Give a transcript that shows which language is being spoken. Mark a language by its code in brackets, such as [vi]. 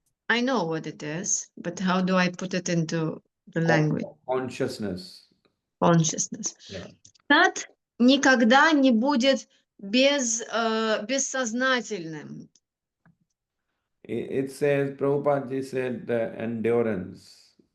[en] I know what it is, but how do I put it into the language? consciousness. Consciousness. Yeah. [ru] Сад никогда не будет бессознательным. [en] It says, Prabhupada ji said endurance.